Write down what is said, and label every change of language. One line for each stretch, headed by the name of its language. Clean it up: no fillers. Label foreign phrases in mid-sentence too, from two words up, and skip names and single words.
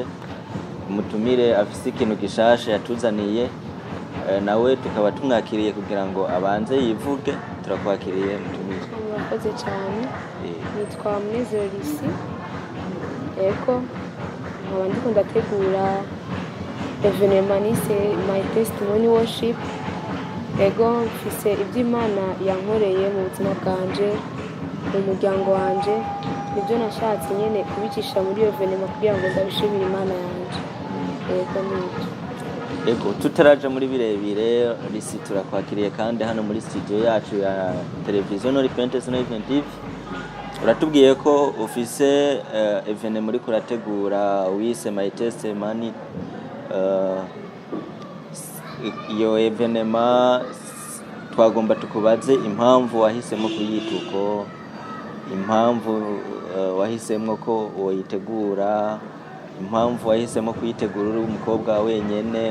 Rundi: Umutumire afise ikintu gishasha yatuzaniye, nawe tukaba tumwakiriye kugira ngo abanze yivuge. Turakwakiriye mutumire. Murakoze cyane. Nitwa MUNEZERO Lucie. Eko nkaba ndiko ndategura evenement
English: my testimony worship.
Rundi: Ego mfise iby'Imana yankoreye mu buzima bwanje, mu muryango wanje, nibyo nashatse nyene kubicisha muri evenement kugira ngo ndabishimire Imana yanje. Ego nibyo. Ego tutaraje muri birebire, Lucie turakwakiriye kandi hano muri studio yacu ya televiziyo no Repentance na Even TV. Uratubwiye ko ufise evenement muri kurategura wise
English: my testimony.
Rundi: Iyo evenement twagomba tukubaze impamvu wahisemo kuyituko, impamvu wahisemo ko woyitegura, impamvu wahisemo kuyitegura uri umukobwa wenyene.